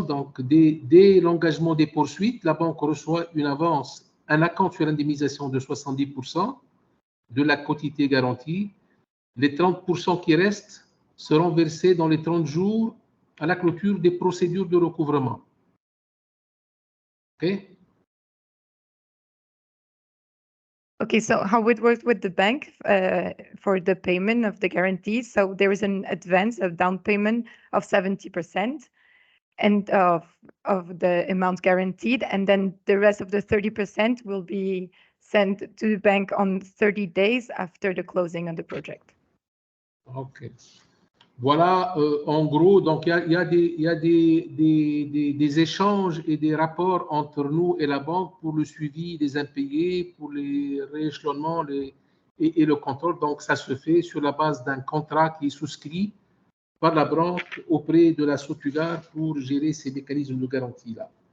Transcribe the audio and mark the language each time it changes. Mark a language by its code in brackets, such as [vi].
[fr] Donc, dès l'engagement des poursuites, la banque reçoit une avance, un acompte sur indemnisation de 70% de la quotité garantie. Les 30% qui restent seront versés dans les 30 jours à la clôture des procédures de recouvrement. [en] Okay. Okay, so how it works with the bank for the payment of the guarantees. So there is an advance of down payment of 70% and of the amount guaranteed, and then the rest of the 30% will be sent to the bank on 30 days after the closing of the project. Okay. [fr] Voilà, en gros, donc il y a des échanges et des rapports entre nous et la banque pour le suivi des impayés, pour les rééchelonnements et le contrôle. Donc, ça se fait sur la base d'un contrat qui est souscrit par la banque auprès de la Sotugar pour gérer ces mécanismes de garantie-là.